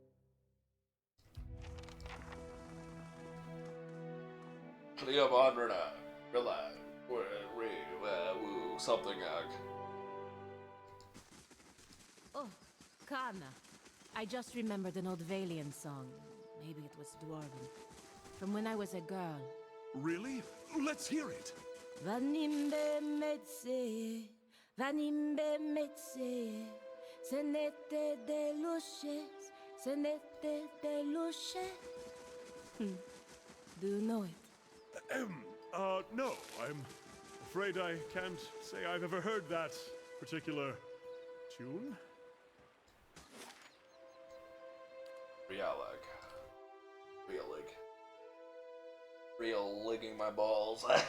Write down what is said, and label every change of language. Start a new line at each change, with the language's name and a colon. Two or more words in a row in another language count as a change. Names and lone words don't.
English: Cleoban Relag, something Oh, Kana. I just remembered an old Valian song. Maybe it was Dwarven. From when I was a girl. Really? Let's hear it. Vanimbe metse, vanimbe metse, senete de luces, senete de luces. Do you know it? No, I'm afraid I can't say I've ever heard that particular tune. Realig. Real ligging my balls.